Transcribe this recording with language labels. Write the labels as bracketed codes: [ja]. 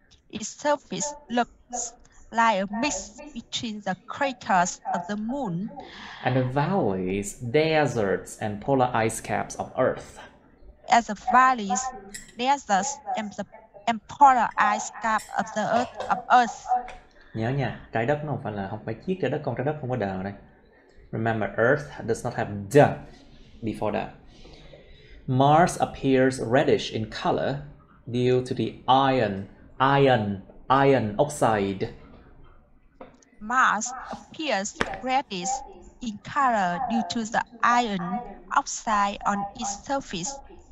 [en] Its surface looks like a mix between the craters of the moon and the valleys, deserts, and polar ice caps of Earth. As the valleys, deserts, and polar ice cap of the Earth. [vi] Nhớ nha, trái đất nó không phải chiếc trái đất, con trái đất không có đờ ở đây. [en] Remember, Earth does not have the before that. Mars appears reddish in color due to the iron oxide. Mars appears reddish in color due to the iron oxide on its surface.